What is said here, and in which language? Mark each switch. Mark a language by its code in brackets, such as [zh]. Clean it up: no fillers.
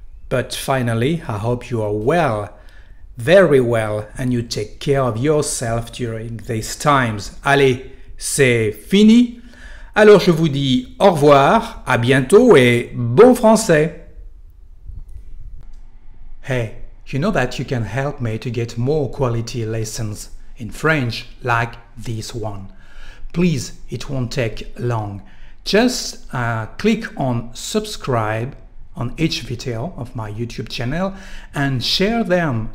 [en] But finally, I hope you are well, very well, and you take care of yourself during these times. [fr] Allez, c'est fini. Alors je vous dis au revoir, à bientôt et bon français. [en] Hey, you know that you can help me to get more quality lessons in French like this one. Please, it won't take long. Just click on subscribe on each video of my YouTube channel and share them.